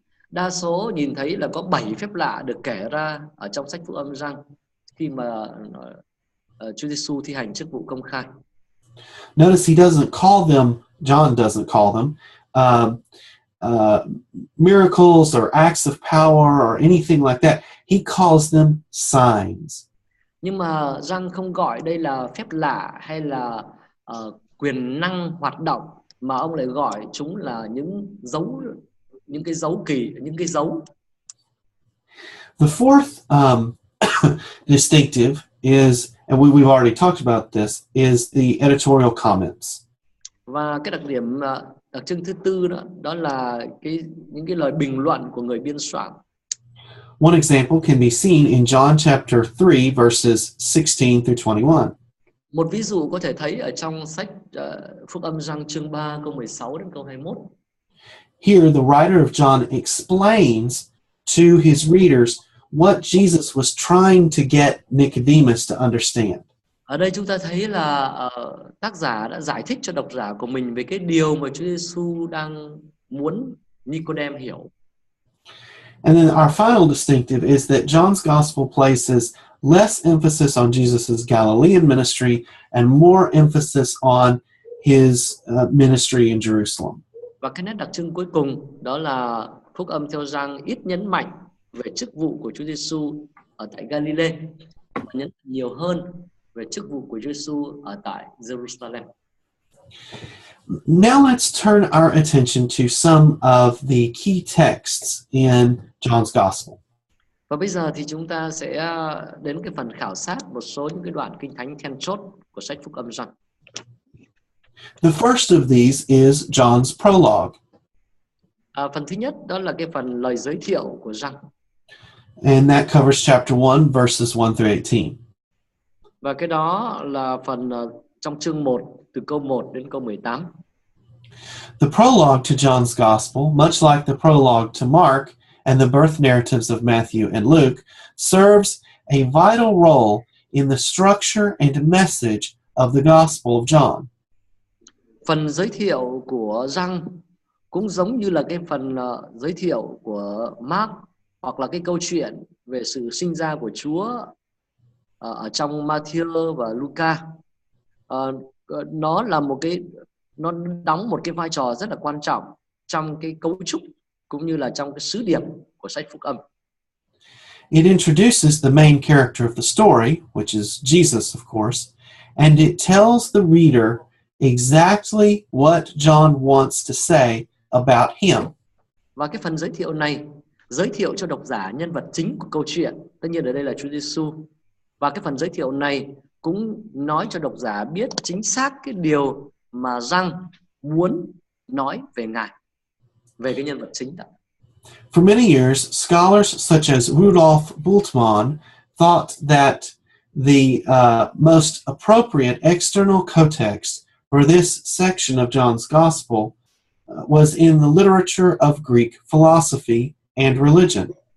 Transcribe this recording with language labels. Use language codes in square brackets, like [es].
[vi] Đa số nhìn thấy là có 7 phép lạ được kể ra ở trong sách Phúc Âm Giăng khi mà Chúa Giêsu thi hành chức vụ công khai. [en] Notice John doesn't call them miracles or acts of power or anything like that. He calls them signs. [vi] Nhưng mà Giăng không gọi đây là phép lạ hay là quyền năng hoạt động, mà ông lại gọi chúng là những cái dấu kỳ, những cái dấu. [en] The fourth distinctive is, and we've already talked about this, is the editorial comments. [vi] Và cái đặc điểm đặc trưng thứ tư đó là những cái lời bình luận của người biên soạn. [en] One example can be seen in John chapter 3 verses 16 through 21. [vi] Một ví dụ có thể thấy ở trong sách Phúc Âm Giăng chương 3 câu 16 đến câu 21. [en] Here the writer of John explains to his readers what Jesus was trying to get Nicodemus to understand. [vi] Ở đây chúng ta thấy là tác giả đã giải thích cho độc giả của mình về cái điều mà Chúa Giêsu đang muốn Nicodem hiểu. [en] And then our final distinctive is that John's Gospel places less emphasis on Jesus' Galilean ministry and more emphasis on his ministry in Jerusalem. [vi] Và cái nét đặc trưng cuối cùng đó là Phúc Âm theo Giăng ít nhấn mạnh về chức vụ của Chúa Giêsu ở tại Galilee, mà nhấn nhiều hơn về chức vụ của Chúa Giêsu ở tại Jerusalem. [en] Now let's turn our attention to some of the key texts in John's Gospel. [vi] Và bây giờ thì chúng ta sẽ đến cái phần khảo sát một số những cái đoạn kinh thánh then chốt của sách Phúc Âm Giăng. [en] The first of these is John's prologue, [vi] Phần thứ nhất đó là cái phần lời giới thiệu của Giăng, [en] and that covers chapter 1, verses 1 through 18. [vi] và cái đó là phần trong chương 1 từ câu 1 đến câu 18. [en] The prologue to John's Gospel, much like the prologue to Mark and the birth narratives of Matthew and Luke, serves a vital role in the structure and message of the Gospel of John. [vi] Phần giới thiệu của Giăng cũng giống như là cái phần giới thiệu của Mark, hoặc là cái câu chuyện về sự sinh ra của Chúa ở trong Matthew và Luca. Nó là nó đóng một cái vai trò rất là quan trọng trong cái cấu trúc cũng như là trong cái sứ điệp của sách Phúc Âm. [en] It introduces the main character of the story, which is Jesus, of course, and it tells the reader exactly what John wants to say about him. [vi] Và cái phần giới thiệu này giới thiệu cho độc giả nhân vật chính của câu chuyện, tất nhiên ở đây là Chúa Giêsu. Và cái phần giới thiệu này cũng nói cho độc giả biết chính xác cái điều mà Giăng muốn nói về Ngài, về cái nhân vật chính đó. [en] For many years, scholars such as Rudolf Bultmann thought that the most appropriate external context for this section of John's Gospel was in the literature of Greek philosophy and religion.